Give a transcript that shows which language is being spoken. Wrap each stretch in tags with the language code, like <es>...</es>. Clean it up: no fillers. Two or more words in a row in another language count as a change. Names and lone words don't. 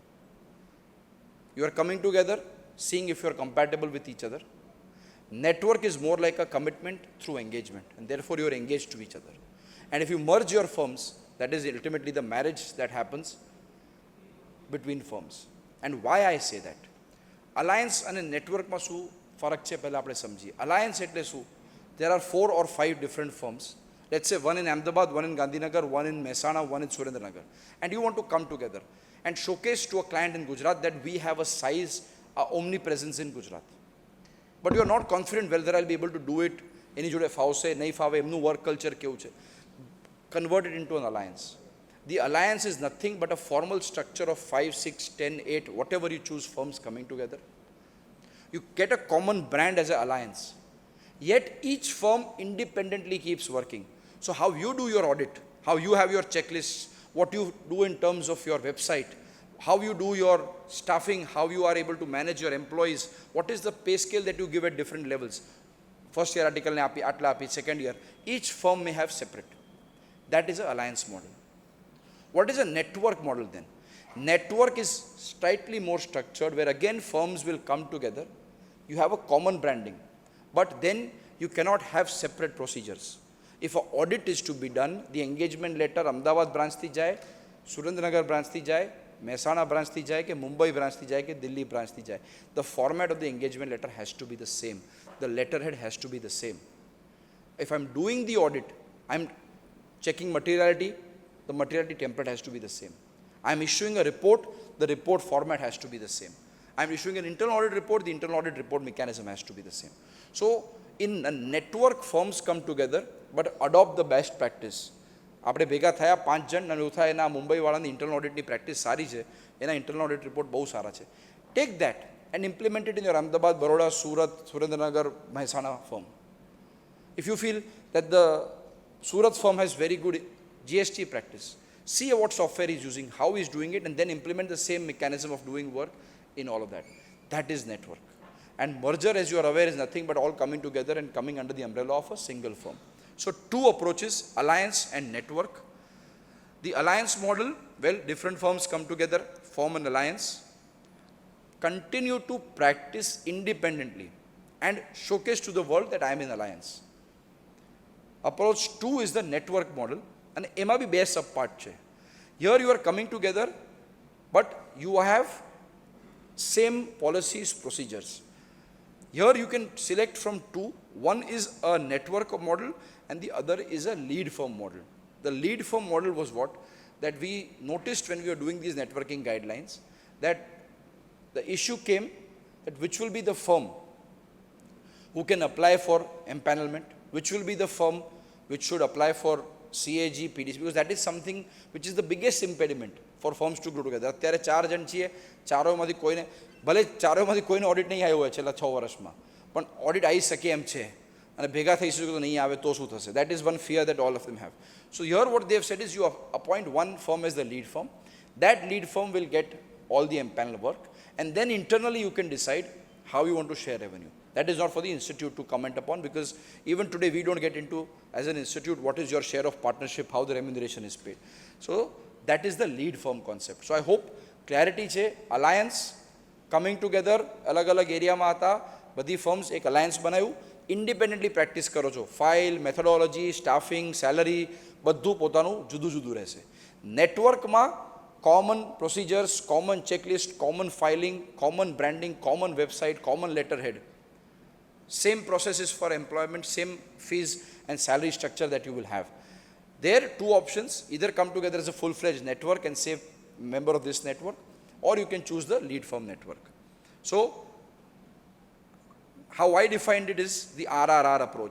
<en>You are coming together, seeing if you are compatible with each other. Network is more like a commitment through engagement, and therefore you are engaged to each other. And if you merge your firms, that is ultimately the marriage that happens between firms. And why I say that? Alliance and a network</en> <gu>માં શું ફરક છે પહેલા આપણે સમજીએ. Alliance એટલે શું?</gu> <en>There are 4 or 5 different firms. Let's say one in Ahmedabad, one in Gandhinagar, one in Mehsana, one in Surendranagar. And you want to come together and showcase to a client in Gujarat that we have a size, a omnipresence in Gujarat. But you are not confident whether I'll be able to do it.</en> <gu>એની જોડે ફાવશે નહીં ફાવે, એમનું વર્ક કલ્ચર કેવું છે.</gu> <en>Convert it into an alliance. The alliance is nothing but a formal structure of 5, 6, 10, 8, whatever you choose, firms coming together. You get a common brand as an alliance. Yet each firm independently keeps working. So how you do your audit, how you have your checklists, what you do in terms of your website, how you do your staffing, how you are able to manage your employees, what is the pay scale that you give at different levels. First year article</en> <gu>ને આપી, આટલા આપી,</gu> <en>second year. Each firm may have separate. That is an alliance model. What is a network model then? Network is slightly more structured, where again firms will come together. You have a common branding, but then you cannot have separate procedures. If an audit is to be done, the engagement letter Ahmedabad branch</en> <gu>થી જાય,</gu> <en>Surendranagar branch</en> <gu>થી જાય,</gu> <en>Mehsana branch</en> <gu>થી જાય, કે</gu> <en>Mumbai branch</en> <gu>થી જાય, કે</gu> <en>Delhi branch</en> <gu>થી જાય.</gu> <en>The format of the engagement letter has to be the same. The letterhead has to be the same. If I'm doing the audit, I'm checking materiality, the materiality template has to be the same. I'm issuing a report, the report format has to be the same. I'm issuing an internal audit report, the internal audit report mechanism has to be the same. So in a network, firms come together but adopt the best practice.</en> <gu>આપણે ભેગા થયા 5 જણ અને એવું થાય એના મુંબઈવાળાની ઇન્ટરનલ ઓડિટની પ્રેક્ટિસ સારી છે, એના ઇન્ટરનલ ઓડિટ રિપોર્ટ બહુ સારા છે.</gu> <en>take that and implement it in your અમદાવાદ, બરોડા, સુરત, સુરેન્દ્રનગર, મહેસાણા firm. If you feel that the Surat firm has very good GST practice, see what software he's using, how he's doing it, and then implement the same mechanism of doing work in all of that. That is network. And merger, as you are aware, is nothing but all coming together and coming under the umbrella of a single firm. So 2 approaches, alliance and network. The alliance model, well, different firms come together, form an alliance, continue to practice independently and showcase to the world that I am in alliance. Approach 2 is the network model, and</en> <gu>એમાં બી</gu> <en>2 sub part છે. Here you are coming together, but you have same policies, procedures. Here you can select from 2. One is a network model and the other is a lead firm model. The lead firm model was what? That we noticed when we were doing these networking guidelines, that the issue came that which will be the firm who can apply for empanelment, which will be the firm which should apply for CAG, PDC, because that is something which is the biggest impediment for firms to grow together.</en> <gu>અત્યારે 4 જણ છીએ, ચારોમાંથી કોઈને, ભલે ચારોમાંથી કોઈને ઓડિટ નહીં આવ્યો હોય છેલ્લા 6 વર્ષમાં, પણ ઓડિટ આવી શકે એમ છે અને ભેગા થઈ શકે તો નહીં આવે તો શું થશે?</gu> <en>That is one fear that all of them have. So here what they have said is you appoint one firm as the lead firm. That lead firm will get all the empanel work, and then internally you can decide how you want to share revenue. That is not for the institute to comment upon, because even today we don't get into, as an institute, what is your share of partnership, how the remuneration is paid. So that is the lead firm concept. So I hope clarity</en> <gu>છે,</gu> <en>alliance coming together</en> <gu>અલગ અલગ એરિયામાં હતા, બધી ફર્મ્સ એક અલાયન્સ બનાવ્યું,</gu> <en>independently practice</en> <gu>કરો છો,</gu> <en>file, methodology, staffing, salary</en> <gu>બધું પોતાનું જુદું જુદું રહેશે.</gu> <en>નેટવર્કમાં common procedures, common checklist, common filing, common branding, common website, common letter head, same processes for employment, same fees and salary structure that you will have. There two options, either come together as a full-fledged network and say member of this network, or you can choose the lead firm network. So how I defined it is the RRR approach.</en>